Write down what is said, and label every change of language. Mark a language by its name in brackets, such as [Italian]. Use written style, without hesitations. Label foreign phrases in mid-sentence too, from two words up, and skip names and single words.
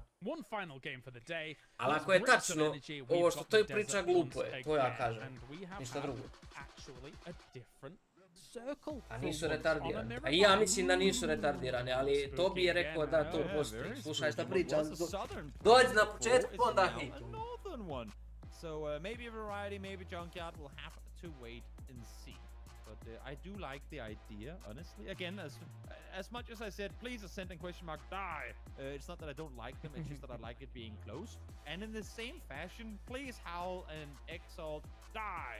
[Serbian] Ali ako je tačno, ovo što to priča glupo je, to ja kažem. Ništa drugo. A nisu retardirani. A ja mislim da nisu retardirani, ali Tobi je rekao da to postoji. Slušaj šta pričam. Dođi na početku, onda hit. [English] So maybe Variety, maybe Junkyard will have to wait and see. But I do like the idea, honestly. Again, as much as I said, please Ascent and question mark die. It's not that I don't like them, it's just that I like it being close. And in the same fashion, please Howl and Exalt die.